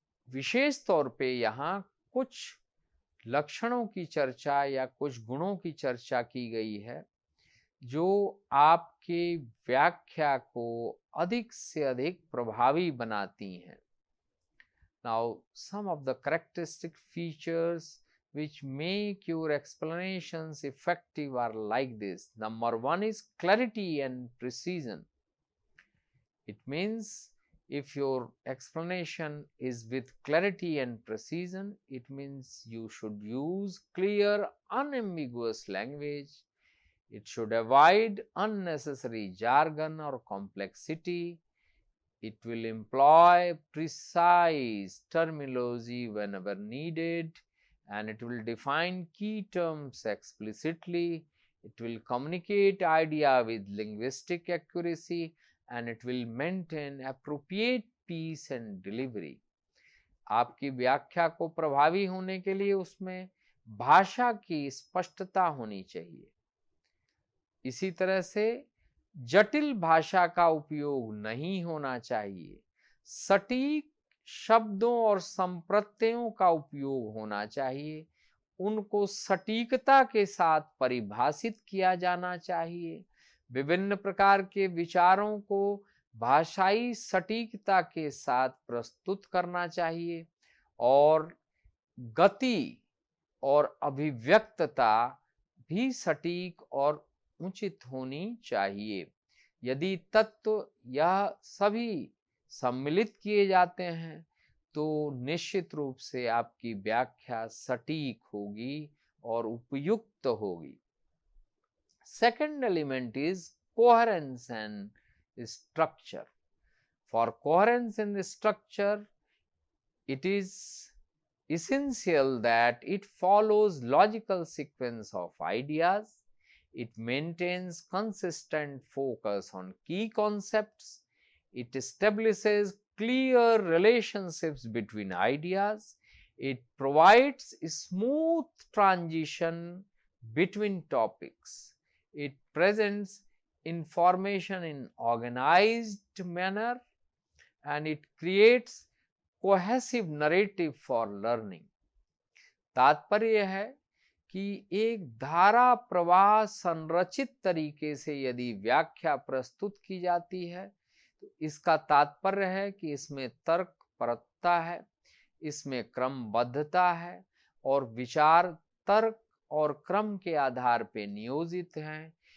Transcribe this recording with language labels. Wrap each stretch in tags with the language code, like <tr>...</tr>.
<hi>विशेष तौर पे यहाँ कुछ लक्षणों की चर्चा या कुछ गुणों की चर्चा की गई है जो आपके व्याख्या को अधिक से अधिक प्रभावी बनाती हैं।</hi> <en>Now, some of the characteristic features which make your explanations effective are like this. Number one is clarity and precision. It means if your explanation is with clarity and precision, it means you should use clear, unambiguous language. It should avoid unnecessary jargon or complexity. It will employ precise terminology whenever needed, and it will define key terms explicitly. It will communicate idea with linguistic accuracy, and it will maintain appropriate pace and delivery.</en> <hi>आपकी व्याख्या को प्रभावी होने के लिए उसमें भाषा की स्पष्टता होनी चाहिए। इसी तरह से जटिल भाषा का उपयोग नहीं होना चाहिए। सटीक शब्दों और संप्रत्ययों का उपयोग होना चाहिए, उनको सटीकता के साथ परिभाषित किया जाना चाहिए, विभिन्न प्रकार के विचारों को भाषाई सटीकता के साथ प्रस्तुत करना चाहिए और गति और अभिव्यक्तता भी सटीक और उचित होनी चाहिए। यदि तत्व यह सभी सम्मिलित किए जाते हैं तो निश्चित रूप से आपकी व्याख्या सटीक होगी और उपयुक्त होगी।</hi> <en>Second element is coherence and structure. For coherence and structure, it is essential that it follows logical sequence of ideas. It maintains consistent focus on key concepts. It establishes clear relationships between ideas. It provides a smooth transition between topics. It presents information in organized manner and it creates cohesive narrative for learning.</en> <hi>तात्पर्य है कि एक धारा प्रवाह संरचित तरीके से यदि व्याख्या प्रस्तुत की जाती है तो इसका तात्पर्य है कि इसमें तर्कपरता है, इसमें क्रमबद्धता है और विचार तर्क और क्रम के आधार पर नियोजित हैं।</hi>